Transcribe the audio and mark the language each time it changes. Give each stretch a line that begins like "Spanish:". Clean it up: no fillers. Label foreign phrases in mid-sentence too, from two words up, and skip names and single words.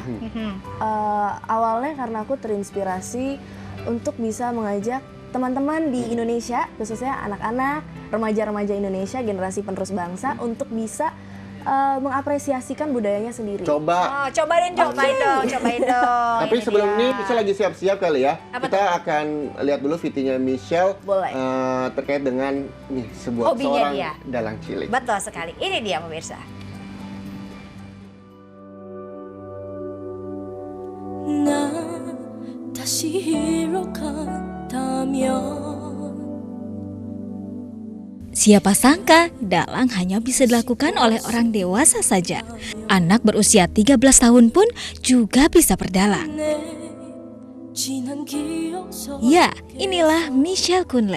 Indonesian: Awalnya karena aku terinspirasi untuk bisa mengajak teman-teman di Indonesia, khususnya anak-anak, remaja-remaja Indonesia, generasi penerus bangsa, untuk bisa mengapresiasikan budayanya sendiri. Coba. Oh, cobain dong. Tapi Ini sebelum dia. ini Michelle lagi siap-siap kali ya. Apa Kita akan lihat dulu VT-nya Michelle. Boleh. Terkait dengan nih sebuah Hobinya seorang dia. dalang cilik. Betul sekali. Ini dia pemirsa. 私広かったみょ Siapa sangka dalang hanya bisa dilakukan oleh orang dewasa saja. Anak berusia 13 tahun pun juga bisa berdalang. Ya, inilah Michelle Kunle.